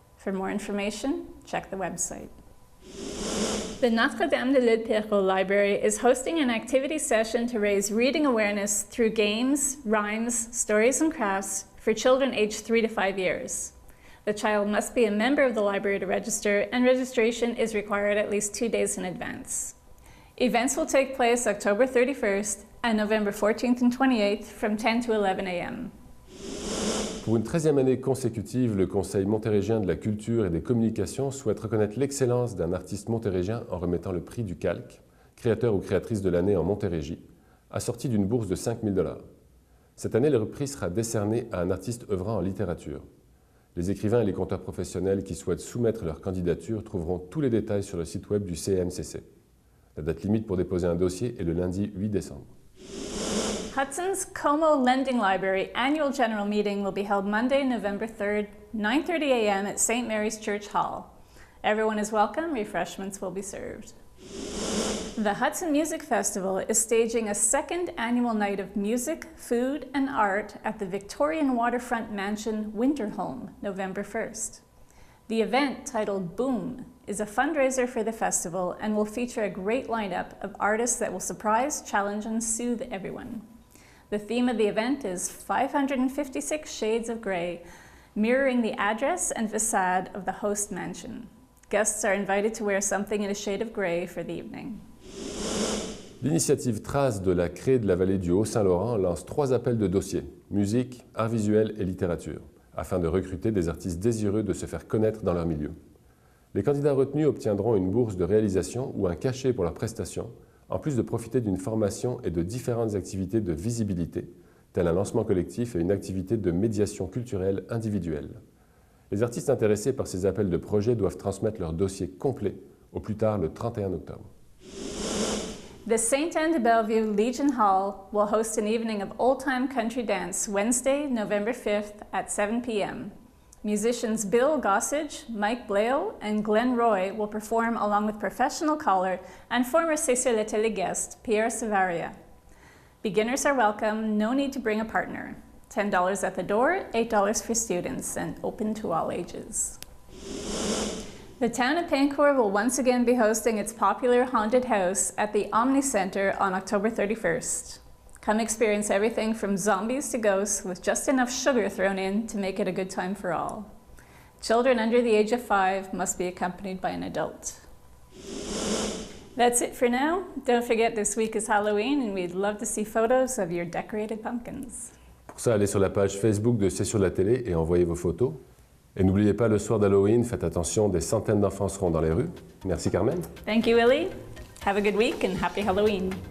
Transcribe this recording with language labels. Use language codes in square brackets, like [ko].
[en] For more information, check the website. The Notre-Dame de l'Île-Perrot Library is hosting an activity session to raise reading awareness through games, rhymes, stories, and crafts for children aged 3 to 5 years. The child must be a member of the library to register, and registration is required at least 2 days in advance. Events will take place October 31st and November 14th and 28th from 10 to 11 a.m. [fr] Pour une 13e année consécutive, le Conseil montéréggien de la culture et des communications souhaite reconnaître l'excellence d'un artiste montéréggien en remettant le prix du calque, créateur ou créatrice de l'année en Montérégie, assorti d'une bourse de 5 000 $. Cette année, le prix sera décerné à un artiste œuvrant en littérature. Les écrivains et les conteurs professionnels qui souhaitent soumettre leur candidature trouveront tous les détails sur le site web du CMCC. La date limite pour déposer un dossier est le lundi 8 décembre. [en] Hudson's Como Lending Library Annual General Meeting will be held Monday, November 3rd, 9:30 a.m. at St. Mary's Church Hall. Everyone is welcome. Refreshments will be served. The Hudson Music Festival is staging a second annual night of music, food, and art at the Victorian Waterfront Mansion Winter Home, November 1st. The event, titled Boom, is a fundraiser for the festival and will feature a great lineup of artists that will surprise, challenge, and soothe everyone. The theme of the event is 556 Shades of Grey, mirroring the address and facade of the host mansion. Guests are invited to wear something in a shade of grey for the evening. [fr] L'initiative Trace de la CRE de la vallée du Haut-Saint-Laurent lance 3 appels de dossiers, musique, arts visuels et littérature, afin de recruter des artistes désireux de se faire connaître dans leur milieu. Les candidats retenus obtiendront une bourse de réalisation ou un cachet pour leurs prestations, en plus de profiter d'une formation et de différentes activités de visibilité, telles un lancement collectif et une activité de médiation culturelle individuelle. Les artistes intéressés par ces appels de projet doivent transmettre leur dossier complet, au plus tard le 31 octobre. [en] The St. Anne de Bellevue Legion Hall will host an evening of old-time country dance Wednesday, November 5th at 7 p.m. Musicians Bill Gossage, Mike Blale, and Glenn Roy will perform along with professional caller and former C'est sur la télé guest Pierre Savaria. Beginners are welcome, no need to bring a partner. $10 at the door, $8 for students, and open to all ages. The town of Pincourt will once again be hosting its popular haunted house at the Omni Center on October 31st. Come experience everything from zombies to ghosts with just enough sugar thrown in to make it a good time for all. Children under the age of 5 must be accompanied by an adult. That's it for now. Don't forget this week is Halloween and we'd love to see photos of your decorated pumpkins. [fr] Pour ça, allez sur la page Facebook de C'est sur la télé et envoyez vos photos. Et n'oubliez pas, le soir d'Halloween, faites attention, des centaines d'enfants seront dans les rues. Merci Carmen. [en] Thank you, Willie. Have a good week and happy Halloween.